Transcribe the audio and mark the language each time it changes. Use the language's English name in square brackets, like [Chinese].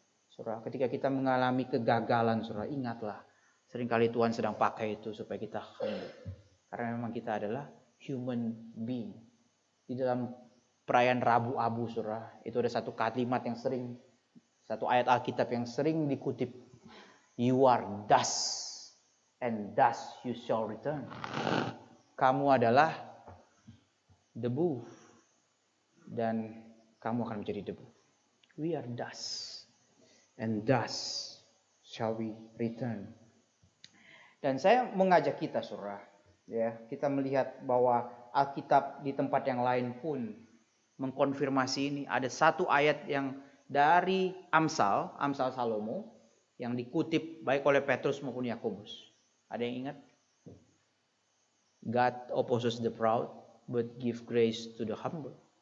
[Indonesian] Saudara, ketika kita mengalami kegagalan, saudara, ingatlah, seringkali Tuhan sedang pakai itu supaya kita humble. Karena memang kita adalah human being. Di dalam perayaan Rabu Abu, saudara, itu ada satu kalimat yang sering, satu ayat Alkitab yang sering dikutip. [English] You are dust, and dust you shall return. [Indonesian] Kamu adalah debu, dan kamu akan menjadi debu. [English] We are dust, and dust shall we return. [Indonesian] Dan saya mengajak kita, saudara, ya, kita melihat bahwa Alkitab di tempat yang lain pun mengkonfirmasi ini. Ada satu ayat yang dari Amsal Salomo, yang dikutip baik oleh Petrus maupun Yakobus. Ada yang ingat? [English] God opposes the proud, but give grace to the humble.